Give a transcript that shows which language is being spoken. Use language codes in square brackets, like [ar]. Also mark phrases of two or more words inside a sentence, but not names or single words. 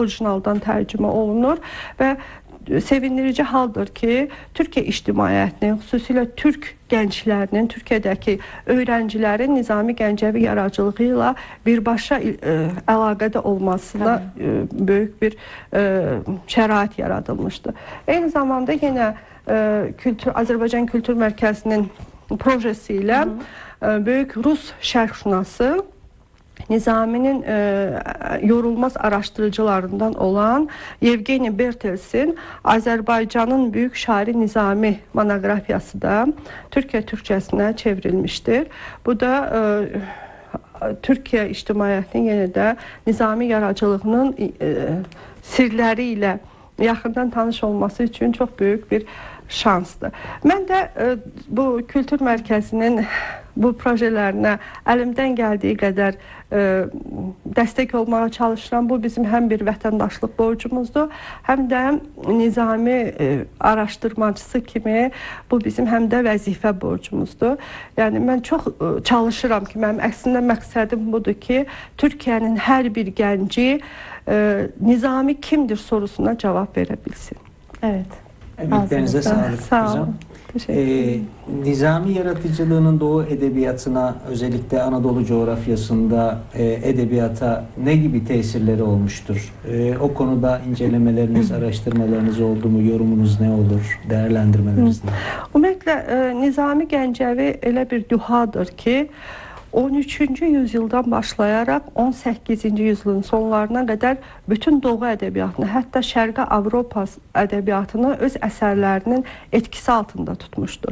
[az] Orijinaldan tərcümə olunur və sevindirici haldır ki, Türkiyə ictimaiyyətinin, xüsusilə Türk gənclərinin, Türkiyədəki öğrencilərin Nizami Gəncəvi yaradıcılığı ilə birbaşa əlaqədə olmasına böyük bir şərait yaradılmışdır. Eyni zamanda yenə Azərbaycan Kültür Mərkəzinin projesi ilə böyük Rus şərqşünası Nizami'nin yorulmaz araştırıcılarından olan Yevgeni Bertelsin [tr] Azerbaycan'ın büyük şairi Nizami monografiyası da Türkiye Türkçesine çevrilmiştir. [az] Bu da Türkiye ictimaiyyətinin yenə də Nizami yaradıcılığının sirləri ilə yaxından tanış olması [tr] için çok büyük bir şansdır. [az] Mən də bu kültür mərkəzinin bu projelerinə əlimdən gəldiyi qədər dəstək olmağa çalışıram. Bu bizim həm bir vətəndaşlıq borcumuzdur, həm də Nizami araşdırmacısı kimi bu bizim həm də vəzifə borcumuzdur. Yəni mən çox çalışıram ki, mənim əslində məqsədim budur ki, Türkiyənin hər bir gənci Nizami kimdir sorusuna cavab verə bilsin. [tr] Evet. Emeklerinize sağlık. [az] Sağ olun. [tr] Nizami yaratıcılığının Doğu edebiyatına, özellikle Anadolu coğrafyasında edebiyata ne gibi tesirleri olmuştur? O konuda incelemeleriniz, araştırmalarınız oldu mu? Yorumunuz ne olur? Değerlendirmeleriniz ne? [az] Ümumiyyətlə Nizami Gəncəvi elə bir duhadır ki, 13-cü yüzyıldan başlayaraq 18-ci yüzyılın sonlarına qədər bütün Doğu ədəbiyyatını, hətta Şərqi Avropa ədəbiyyatını öz əsərlərinin etkisi altında tutmuşdur.